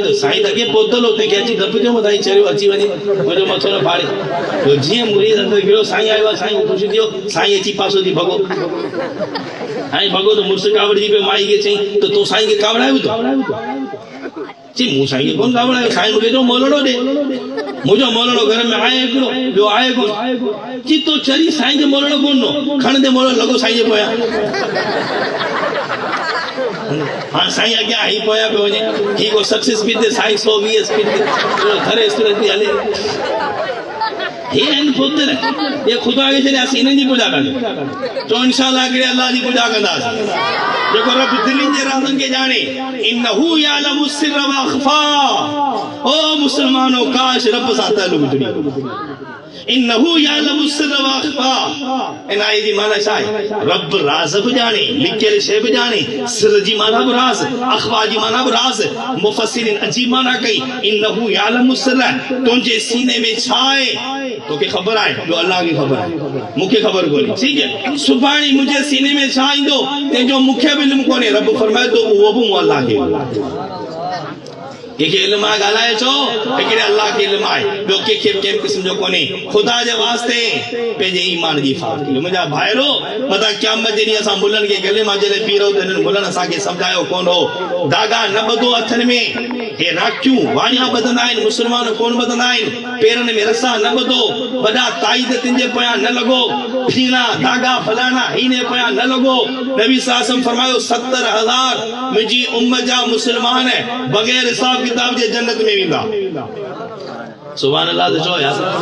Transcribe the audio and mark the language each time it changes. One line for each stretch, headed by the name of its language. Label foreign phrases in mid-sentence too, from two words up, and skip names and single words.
Sindhi: त साईं त अॻे पहुतल हो तंहिंखे अची धप थियो साईं चरियो अची वञे मुंहिंजो मथो न फाड़े जीअं मुरीद अंदरि गिड़ो साईं आयो आहे साईं ख़ुशि थियो साईं अची पासो थी भॻो साईं भॻो त मुड़ुस कावड़जी पियो माई खे चईं त तूं साईं खे कावड़ायो थो चई मूं साईं खे कोन कावड़ायो साईं मूंखे चयो मोलड़ो ॾे मुंहिंजो मोलड़ो घर में आहे हिकिड़ो ॿियो आहे कोन चई तो चरी साईं खे मोलड़ो कोन ॾिनो खणंदे मोलड़ो लॻो साईं जे पोयां हाँ साईं अॻियां ही पोयां पियो वञे ही को 60 स्पीड ते साईं 120 स्पीड ते घरे स्पीड ते हले हे आहिनि पुत्र ये खुदा खे छॾियासीं इन्हनि जी पूॼा कंदा चओ इंशाअल्लाह हिकिड़े अल्लाह जी पूॼा कंदासीं जेको रब दिलनि जे राज़नि खे ॼाणे
Arabic: إنه يعلم السر وأخفى
Sindhi: ओ मुस्लमानो काश रब सां ताल्लुक़ जुड़ी
Arabic: إنه يعلم السر وأخفى
Sindhi: इन आई जी माना छा आहे रब राज़ बि ॼाणे लिकियल शइ बि ॼाणे सिर जी माना बि राज़ अख़फा जी माना बि राज़ मुफ़स्सिरीन अजीब माना कई
Arabic: إنه يعلم السر
Sindhi: तुंहिंजे सीने में छा आहे तोखे ख़बर आहे जो अल्लाह खे ख़बर आहे मूंखे ख़बर कोन्हे
Hindi: ठीक है
Sindhi: सुभाणे मुंहिंजे सीने में छा ईंदो तंहिंजो मूंखे बि इल्मु कोन्हे रब फरमाए थो उहो बि मूं अल्लाह खे कंहिंखे इल्मु आहे ॻाल्हाए चओ हिकिड़े अल्लाह खे इल्मु आहे ॿियो कंहिंखे कंहिं क़िस्म जो कोन्हे ख़ुदा जे वास्ते पंहिंजे ईमान जी हिफ़ाज़त कयो मुंहिंजा भाइरो मथां क़यामत जे ॾींहुं असां मुलनि खे गले मां जॾहिं पीरो त हिननि मुलनि असांखे सम्झायो कोन हो दागा न ॿधो हथनि में हे राखियूं वाणिया ॿधंदा आहिनि मुस्लमान कोन ॿधंदा आहिनि पेरनि में रसा न ॿधो वॾा ताईद तिन जे पोयां न लॻो फीणा दागा फलाणा हिन पोयां न लॻो नबी साहब फरमायो 70,000 मुंहिंजी उम्मत जा मुस्लमान बग़ैर हिसाब किताब जे जन्नत में वेंदा
Arabic: سبحان الله
Sindhi: तो चो यार